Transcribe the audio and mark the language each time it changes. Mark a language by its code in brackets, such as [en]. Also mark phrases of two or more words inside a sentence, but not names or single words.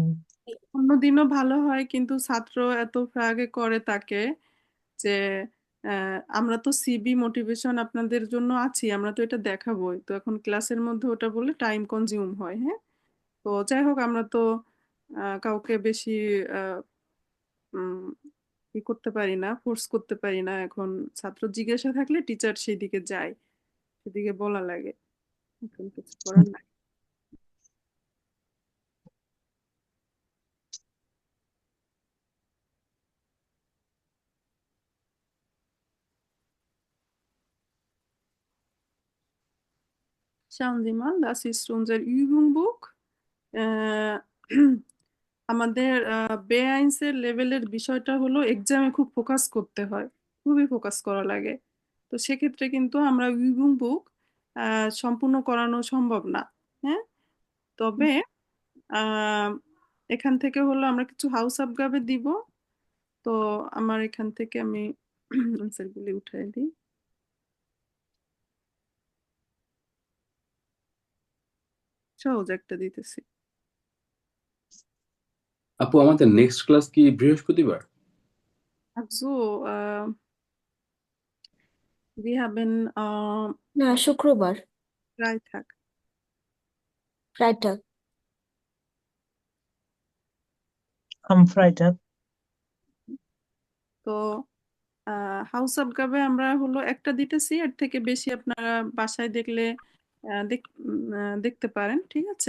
[bn] অন্যদিনও ভালো হয়, কিন্তু ছাত্র এত ফ্রাগে করে তাকে যে আমরা তো সিবি মোটিভেশন আপনাদের জন্য আছি, আমরা তো এটা দেখাবোই, তো এখন ক্লাসের মধ্যে ওটা বলে টাইম কনজিউম হয়। হ্যাঁ, তো যাই হোক, আমরা তো কাউকে বেশি ই করতে পারি না, ফোর্স করতে পারি না। এখন ছাত্র জিজ্ঞাসা থাকলে টিচার সেই দিকে যায়, সেদিকে বলা লাগে, এখন কিছু করার নাই। [de] Schauen Sie mal, das ist unser Übungsbuch. [bn] আমাদের বেআইনসের লেভেলের বিষয়টা হলো এক্সামে খুব ফোকাস করতে হয়, খুবই ফোকাস করা লাগে। তো সেক্ষেত্রে কিন্তু আমরা বুক সম্পূর্ণ করানো সম্ভব না। হ্যাঁ, তবে এখান থেকে হলো আমরা কিছু [de] Hausaufgabe [bn] দিব। তো আমার এখান থেকে আমি আনসারগুলি উঠাই দিই। সহজ একটা দিতেছি। আপু আমাদের নেক্সট ক্লাস কি বৃহস্পতিবার? [de] Also, wir haben [bn] না, শুক্রবার, [de] Freitag. ফ্রাইডে। am Freitag [bn] তো [de] Hausaufgabe [bn] আমরা হলো একটা দিতেছি, এর থেকে বেশি আপনারা বাসায় দেখলে দেখতে পারেন, ঠিক আছে?